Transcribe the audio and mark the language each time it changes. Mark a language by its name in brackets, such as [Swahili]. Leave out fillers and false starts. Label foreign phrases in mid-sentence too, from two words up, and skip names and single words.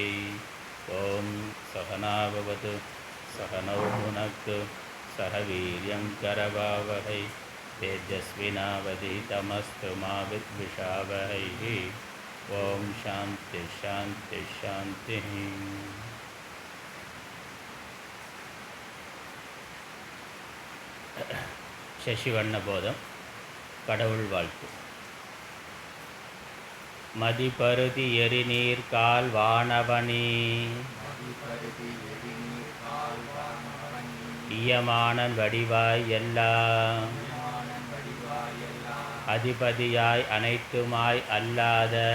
[Sanskrit] ॐ सहना भवतु सहनौ भुनक्तु सह वीर्यं करवावहै तेजस्विनावधीतमस्तु मा विद्विषावहैः। ॐ शान्ति शान्ति शान्तिः। [Tamil] சசிவண்ண போதம் கடவுள் வாழ்த்து. மதிபருதி எரிநீர் கால் வானவனி இயமானன் வடிவாய் எல்லா அதிபதியாய் அனைத்துமாய் அல்லாத